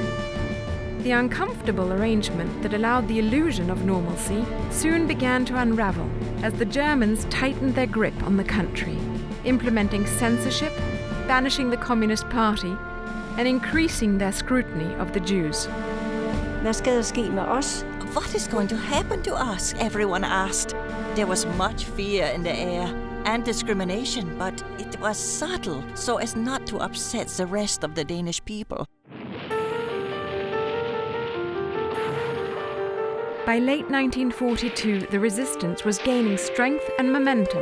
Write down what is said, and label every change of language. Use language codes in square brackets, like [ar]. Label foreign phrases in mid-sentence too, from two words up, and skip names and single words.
[en] The uncomfortable arrangement that allowed the illusion of normalcy soon began to unravel as the Germans tightened their grip on the country, implementing censorship, banishing the Communist Party, and increasing their scrutiny of the Jews. [da] Hvad skal der ske med os? [en] What is going to happen to us? Everyone asked. There was much fear in the air and discrimination, but it was subtle so as not to upset the rest of the Danish people. By late 1942, the resistance was gaining strength and momentum.